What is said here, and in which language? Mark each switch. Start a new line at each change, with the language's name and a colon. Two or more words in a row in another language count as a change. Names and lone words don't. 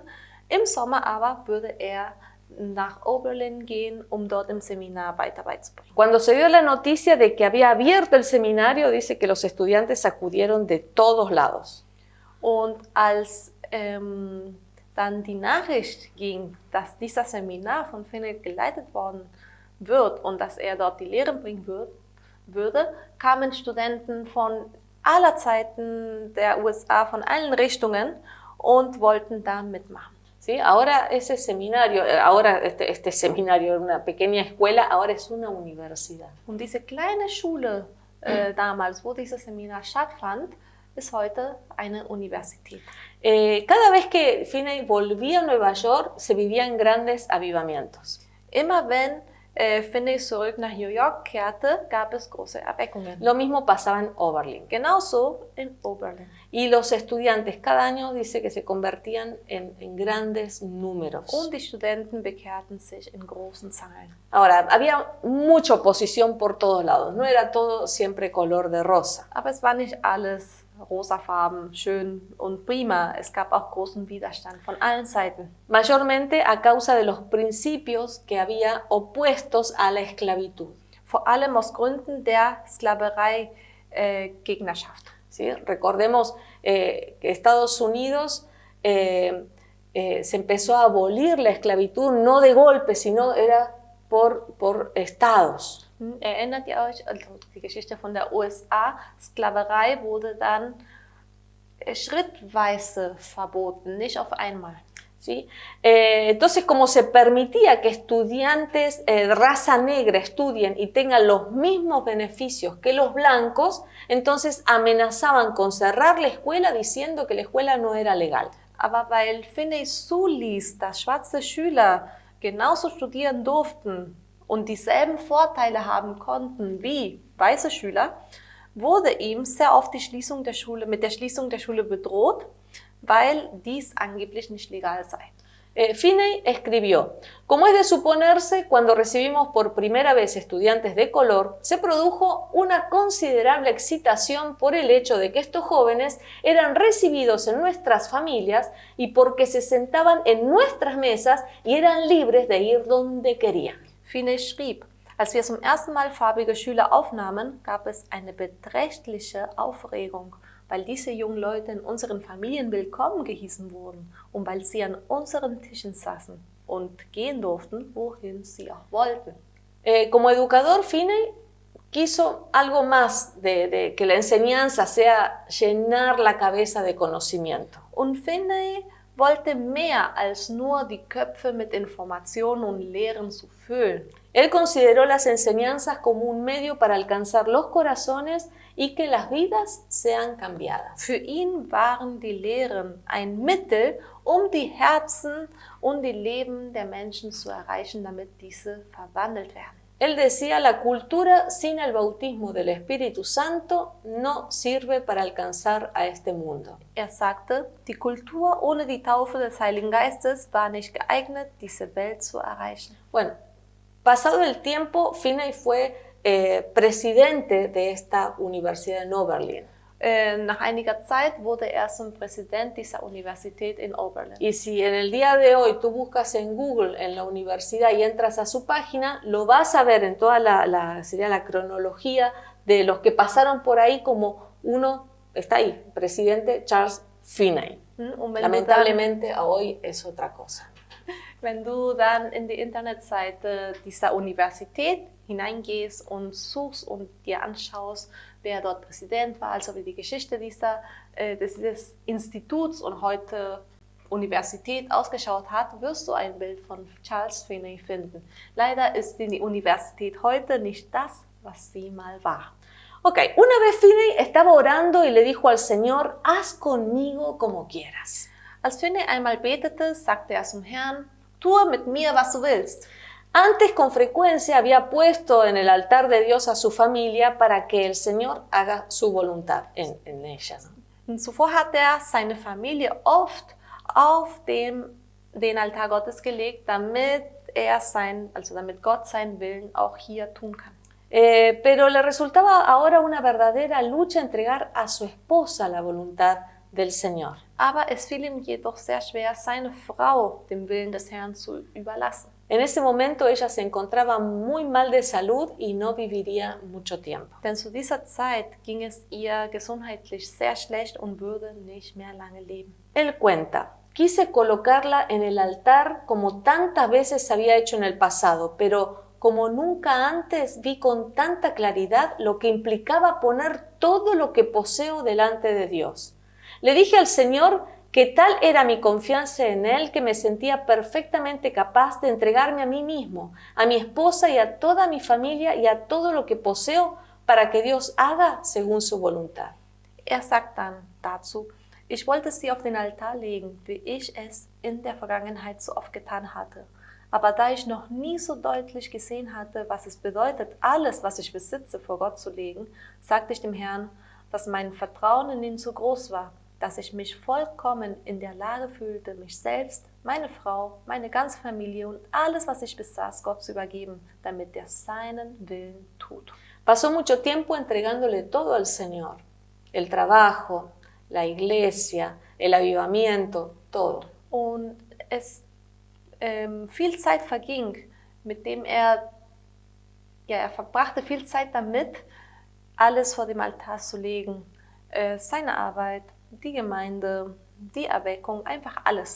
German: Im Sommer aber würde er nach Oberlin gehen, um dort im Seminar weiter beizubringen.
Spanish: Cuando se dio la noticia de que había abierto el seminario, dice que los estudiantes acudieron de todos lados.
German: Und als dann die Nachricht ging, dass dieser Seminar von Finney geleitet worden wird und dass er dort die Lehren bringen würde, kamen Studenten von aller Zeiten der USA, von allen Richtungen und wollten da mitmachen.
Spanish: ¿Sí? Ahora ese seminario, este seminario era una pequeña escuela, ahora es una universidad.
German: Und diese kleine Schule damals, wo dieses Seminar stattfand, ist heute eine Universität.
Spanish: Cada vez que Finney volvía a Nueva York, se vivían grandes avivamientos.
German: Immer wenn Finney zurück nach New York kehrte, gab es große Erweckungen.
Spanish: Lo mismo pasaba en Oberlin.
German: Genauso in Oberlin.
Spanish: Y los estudiantes cada año dice que se convertían en grandes números.
German: Und die Studenten bekehrten sich in großen Zahlen.
Spanish: Ahora, había mucha oposición por todos lados. No era todo siempre color de rosa.
German: Aber es war nicht alles rosafarben, schön und prima. Es gab auch großen Widerstand von allen Seiten.
Spanish: Mayormente a causa de los principios que había opuestos a la esclavitud.
German: Vor allem aus Gründen der Sklaverei-Gegnerschaft.
Spanish: ¿Sí? Recordemos que Estados Unidos se empezó a abolir la esclavitud no de golpe, sino era por estados.
German: Erinnert ihr euch, also die Geschichte von der USA, Sklaverei wurde dann schrittweise verboten, nicht auf einmal.
Spanish: ¿Sí? Entonces, como se permitía que estudiantes de raza negra estudien y tengan los mismos beneficios que los blancos, entonces amenazaban con cerrar la escuela diciendo que la escuela no era legal.
German: Aber weil Finney zuließ, dass schwarze Schüler genauso studieren durften und dieselben Vorteile haben konnten wie weiße Schüler, wurde ihm sehr oft mit der Schließung der Schule bedroht, weil dies angeblich nicht legal sei.
Spanish: Finney escribió: como es de suponerse, cuando recibimos por primera vez estudiantes de color, se produjo una considerable excitación por el hecho de que estos jóvenes eran recibidos en nuestras familias y porque se sentaban en nuestras mesas y eran libres de ir donde querían.
German: Finney schrieb: als wir zum ersten Mal farbige Schüler aufnahmen, gab es eine beträchtliche Aufregung, weil diese jungen Leute in unseren Familien willkommen gehießen wurden und weil sie an unseren Tischen saßen. und gehen durften, wohin sie auch wollten.
Spanish: Como educador, Finney quiso algo más de que la enseñanza sea llenar la cabeza de conocimiento.
German: Und Finney wollte mehr als nur die Köpfe mit Informationen und Lehren zu füllen.
Spanish: Él consideró las enseñanzas como un medio para alcanzar los corazones y que las vidas sean cambiadas.
German: Für ihn waren die Lehren ein Mittel, um die Herzen und die Leben der Menschen zu erreichen, damit diese verwandelt werden.
Spanish: Él decía, la cultura sin el bautismo del Espíritu Santo no sirve para alcanzar a este mundo.
German: Er sagte, die Kultur ohne die Taufe des Heiligen Geistes war nicht geeignet, diese Welt zu erreichen.
Spanish: Bueno, pasado el tiempo, Finney fue presidente de esta universidad en Oberlin.
German: Nach einiger Zeit wurde er zum Präsident dieser Universität in Oberlin.
Spanish: Y si en el día de hoy tú buscas en Google en la universidad y entras a su página, lo vas a ver en toda sería la cronología de los que pasaron por ahí, como uno está ahí, presidente Charles Finney. Lamentablemente hoy es otra cosa.
German: Wenn du dann in die Internetseite dieser Universität hineingehst und suchst und dir anschaust, wer dort Präsident war, also wie die Geschichte dieses Instituts und heute Universität ausgeschaut hat, wirst du ein Bild von Charles Finney finden. Leider ist die Universität heute nicht das, was sie mal war.
Spanish: Ok, una vez Finney estaba orando y le dijo al Señor, haz conmigo como quieras.
German: Als Finney einmal betete, sagte er zum Herrn, tue mit mir, was du willst.
Spanish: Antes con frecuencia había puesto en el altar de Dios a su familia para que el Señor haga su voluntad en ella, ¿no?
German: Zuvor hat er seine Familie oft auf den Altar Gottes gelegt, damit Gott seinen Willen auch hier tun kann.
Spanish: Pero le resultaba ahora una verdadera lucha entregar a su esposa la voluntad del Señor.
German: Aber es fiel ihm jedoch sehr schwer, seine Frau dem Willen des Herrn zu überlassen.
Spanish: En ese momento ella se encontraba muy mal de salud y no viviría mucho tiempo.
German: Denn zu dieser Zeit ging es ihr gesundheitlich sehr schlecht und würde nicht mehr lange leben.
Spanish: Él cuenta, quise colocarla en el altar como tantas veces había hecho en el pasado, pero como nunca antes vi con tanta claridad lo que implicaba poner todo lo que poseo delante de Dios. Le dije al Señor que tal era mi confianza en Él que me sentía perfectamente capaz de entregarme a mí mismo, a mi esposa y a toda mi familia y a todo lo que poseo para que Dios haga según su voluntad.
German: Er sagt dann dazu, ich wollte sie auf den Altar legen, wie ich es in der Vergangenheit so oft getan hatte. Aber da ich noch nie so deutlich gesehen hatte, was es bedeutet, alles, was ich besitze, vor Gott zu legen, sagte ich dem Herrn, dass mein Vertrauen in ihn so groß war, dass ich mich vollkommen in der Lage fühlte, mich selbst, meine Frau, meine ganze Familie und alles, was ich besaß, Gott zu übergeben, damit er seinen Willen tut.
Spanish: Pasó mucho tiempo entregándole todo al Señor, el trabajo, la iglesia, el avivamiento, todo.
German: Und es viel Zeit verging, mit dem er verbrachte viel Zeit damit, alles vor dem Altar zu legen, seine Arbeit, die Gemeinde, die Erweckung, einfach alles.